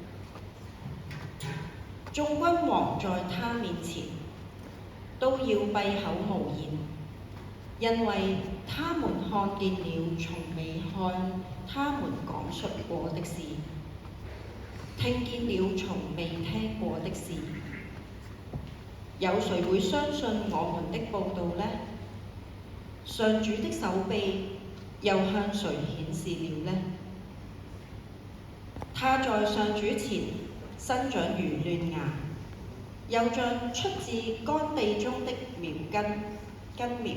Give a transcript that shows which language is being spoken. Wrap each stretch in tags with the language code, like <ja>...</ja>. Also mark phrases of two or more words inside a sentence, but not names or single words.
<zh>眾君王在他面前都要閉口無言，因為他們看見了從未向他們講述過的事，聽見了從未聽過的事。有誰會相信我們的報道呢？上主的手臂又向誰顯示了呢？他在上主前生長如嫩芽，又像出自乾地中的根苗。</zh>